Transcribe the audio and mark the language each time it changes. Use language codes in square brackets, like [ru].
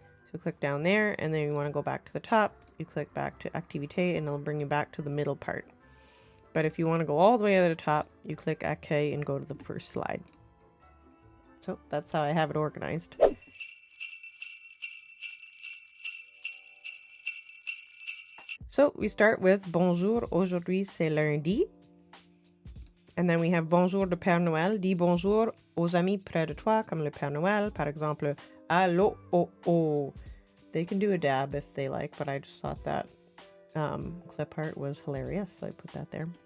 [en] So click down there, and then you want to go back to the top, you click back to Activité, and it'll bring you back to the middle part. But if you want to go all the way to the top, you click Accueil and go to the first slide. So that's how I have it organized. So we start with [fr] Bonjour, aujourd'hui c'est lundi. And then we have Bonjour de Père Noël. Dis bonjour aux amis près de toi, comme le Père Noël. Par exemple, allô, oh, oh. [en] They can do a dab if they like, but I just thought that clip art was hilarious, so I put that there.